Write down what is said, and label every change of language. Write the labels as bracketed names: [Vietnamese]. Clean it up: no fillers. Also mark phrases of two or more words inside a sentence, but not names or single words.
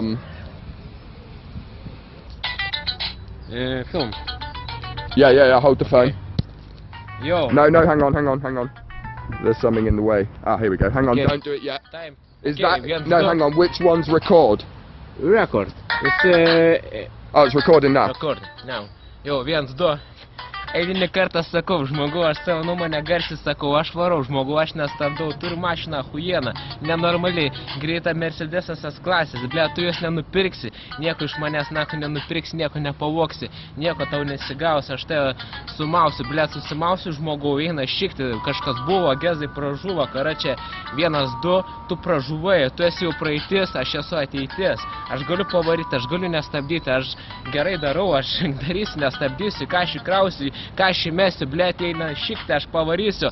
[English] Film. Yeah, hold the phone. Yo. No, hang on. There's something in the way. Ah, here we go. Hang on, Okay. don't do it yet. Time. Is Okay, that... we have No, to- hang on, which one's record? Record. It's Oh, it's recording now. record. Now. [Lithuanian] Jo, 1, 2. Eilinį kartą sakau, žmogau, aš savo nuomonę garsiai sakau, aš varau, žmogau, aš nestabdau, turiu mašiną huieną, nenormaliai, greita Mercedesas S klasės, ble, tu jos nenupirksi, nieko iš manęs nako nenupirksi, nieko nepavoksi, nieko tau nesigaus, aš tai sumausiu, ble, susimausiu, žmogau, eina šikti, kažkas buvo, gezai pražuvo, karačia, 1, 2, tu pražuvai, tu esi jau praeitis, aš esu ateitis, aš galiu pavaryti, aš galiu nestabdyti, aš gerai darau, aš darysiu, nestabdysiu, ką aš įkrausiu, ką aš įmesiu, blėt, eina šikti, aš pavarysiu.